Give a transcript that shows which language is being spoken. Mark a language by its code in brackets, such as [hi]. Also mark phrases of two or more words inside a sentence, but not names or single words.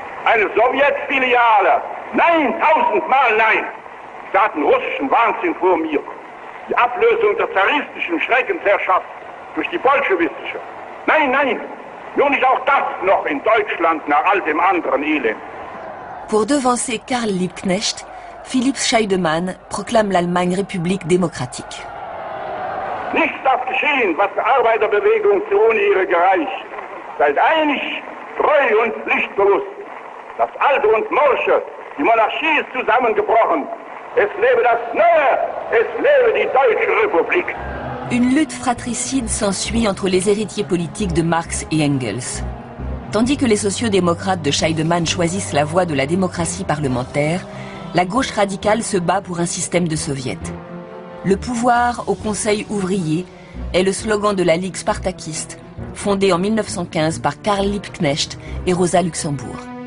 [de] Eine Sowjetfiliale. Nein, tausendmal nein. Sie hatten russischen Wahnsinn vor mir. Die Ablösung der zaristischen Schreckensherrschaft durch die bolschewistische. Nein, nein. Nur nicht auch das noch in Deutschland nach all dem anderen Elend. [fr] Pour devancer Karl Liebknecht, Philipp Scheidemann proclame l'Allemagne République démocratique. [de] Nichts darf geschehen, was der Arbeiterbewegung zu Unehre gereicht. Seid einig, treu und pflichtbewusst. Das Alte und Morsche, die Monarchie ist zusammengebrochen. Es lebe das Neue, es lebe die Deutsche Republik. [fr] Une lutte fratricide s'ensuit entre les héritiers politiques de Marx et Engels. Tandis que les sociaux-démocrates de Scheidemann choisissent la voie de la démocratie parlementaire, la gauche radicale se bat pour un système de soviet. Le pouvoir au Conseil ouvrier est le slogan de la Ligue spartakiste, fondée en 1915 par Karl Liebknecht et Rosa Luxemburg.